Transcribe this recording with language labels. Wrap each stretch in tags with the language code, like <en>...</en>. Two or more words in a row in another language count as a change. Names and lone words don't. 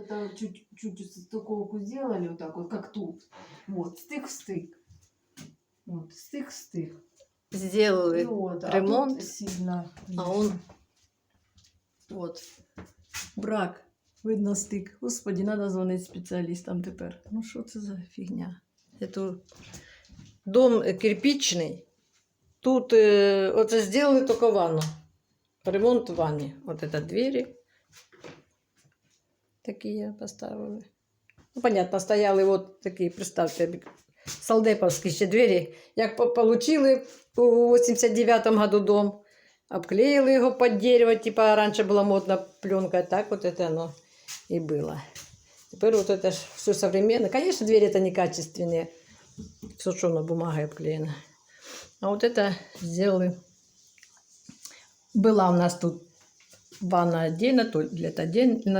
<ru>это чуть-чуть стыковку сделали, вот так вот, как тут. Вот, стык-стык. Вот, стык-стык. Сделали Вот, ремонт, тут сильно. а он от брак. Видно стик.</ru> <uk>Господи, треба дзвонити спеціалістам тепер. Ну що це за фігня?</uk> <ru>Это дом кирпичний.</ru> <uk>Тут оце зробили тільки ванну. Ремонт в ванні.</uk> <ru>Вот это</ru> <uk>двері. Такі поставили. Ну, понятно, стояли вот такі, представте, солдеповські ще двері. Як получили у 89-му году дом, обклеїли його під дерево, типа раніше була модна пленка,</uk> <ru>так вот это оно и было. Теперь вот это все современно. Конечно, двери это некачественные, все что на бумаге обклеено. А вот это сделали. Была у нас тут ванна отдельно, туалет отдельно.</ru>